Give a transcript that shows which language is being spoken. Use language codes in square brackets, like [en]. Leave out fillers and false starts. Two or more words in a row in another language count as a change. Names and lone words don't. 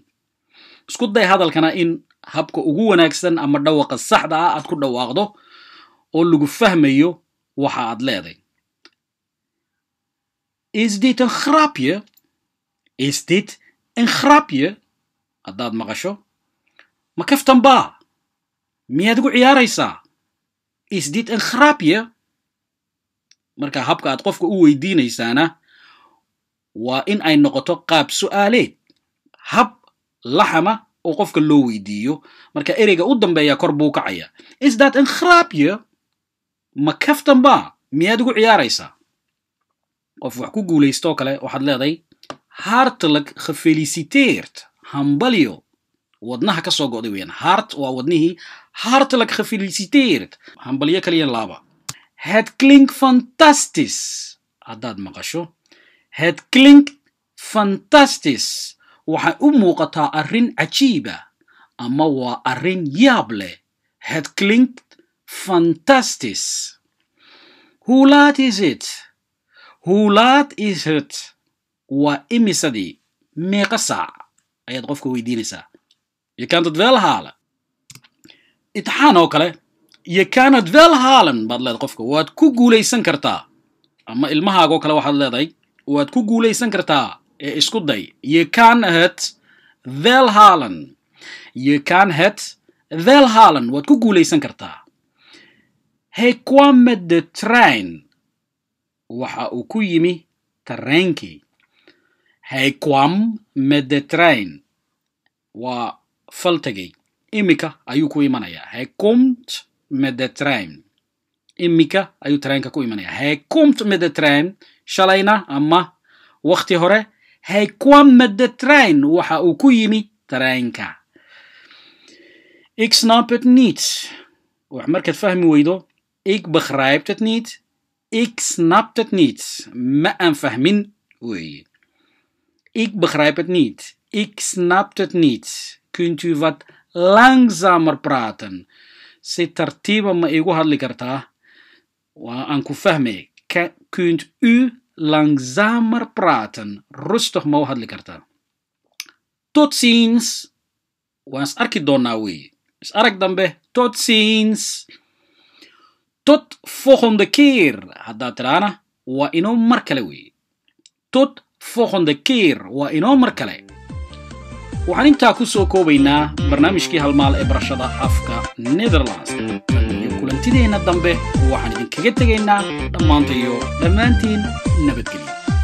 [so] Isku day hadalkana in habka ugu wanaagsan ama dhawaqa saxda ah aad ku dhawaaqdo oo lagu fahmayo waxa aad leedahay. [nl] Is dit een grapje? Is dit een grapje? [so] Haddaad maqasho. Ma kaftan baa? Miyaad ugu ciyaaraysaa? [nl] Is dit een grapje? [so] Marka habka aad qofka u weydiinaysaana waa in ay noqoto qaab su'aaleed. Hab laxama oo qofka loo weydiiyo. Marka ereyga u dambeeya kor buu kacaya. [nl] Is dat een grapje? [so] Ma kaftan baa? Miyaad ugu ciyaaraysaa? Of wax ku guulaysto kale waxaad leedahay [nl] hartelijk gefeliciteerd. [so] Hambalyo. Wadnaha ka soo go'day weeyaan. Hart waa wadnihii. [nl] Hartelijk gefeliciteerd. [so] Hambalyo kaliya laaba. [nl] Het klinkt fantastisch. [so] Haddaad maqasho. [nl] Het klinkt fantastisch. [so] Waxay u muuqataa arrin cajiiba ama waa arrin yaab leh. [nl] Het klinkt fantastisch. Hoe laat is het? Hoe laat is het? [so] Waa imisadii. Meeqa saac ayaad qofka weydiinaysaa. [nl] Je kan het wel halen. [so] Imtixaan oo kale. [nl] Je kan het wel halen [so] baad leedahay qofka. Waad ku guulaysan kartaa. Ama ilmahaaga oo kale waxaad leedahay. Waad ku guulaysan kartaa. Isku day. [nl] Je kan het wel halen. Je kan het wel halen. [so] Waad ku guulaysan kartaa. [nl] Hij kwam met de trein. [so] Waxa uu ku yimi tareenkii. [nl] Hij kwam met de trein. [so] Waa faltegay. Imika ayuu ku imanayaa. [nl] Hij komt met de trein. [so] Imika ayuu treinka ku imanayaa. [nl] Hij komt met de trein. [so] Shalayna ama waqti hore. [nl] Hij kwam met de trein. [so] Waxa uu ku yimi tareenka. [nl] Ik snap het niet. [so] Wax markaad fahmi weydo. [nl] Ik begrijp het niet. Ik snap het niet. [so] Ma aan fahmin weeye. [nl] Ik begrijp het niet. Ik snap het niet. Kunt u wat langzamer praten? [so] Si tartiiba ma igu hadli kartaa? Waa aan ku fahmay. [nl] Kunt u langzamer praten? [so] Rustig ma u hadli kartaa? [nl] Tot ziens. [so] Waan is arki doonaa weeye. Is arag dambe. Tot ziens. Tot volgende keer. Haddaad tidhaana waa inoo mar kale weeye. [nl] Tot volgende keer [so] waa inoo mar kale. waxaan intaa ku soo koobaynaa barnaamijkii halmaal ee barashada afka Nederlands. iyo kulantideena dambe waxaan idinkaga tegaynaa dhammaantiin nabadgelyo.